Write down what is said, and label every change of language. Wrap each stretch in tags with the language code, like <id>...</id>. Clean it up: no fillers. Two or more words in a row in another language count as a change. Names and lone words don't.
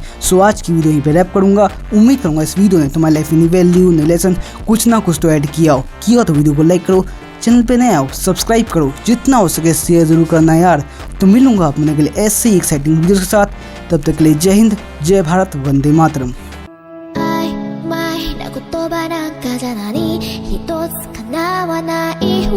<hi>सो आज की वीडियो यहीं पे रैप करूँगा। उम्मीद करूँगा इस वीडियो ने तुम्हारी लाइफ में</hi> <en>value, lesson</en> <hi>कुछ ना कुछ तो ऐड किया हो। किया तो वीडियो को लाइक करो, चैनल पे नए आओ सब्सक्राइब करो, जितना हो सके शेयर जरूर करना यार। तो मिलूंगा अपने के लिए ऐसे ही</hi> <en>exciting videos</en> <hi>के साथ, तब तक के लिए जय हिंद, जय भारत, वंदे मातरम।</hi> <ja>曖昧な言葉なんかじゃ何一つ叶わない</ja>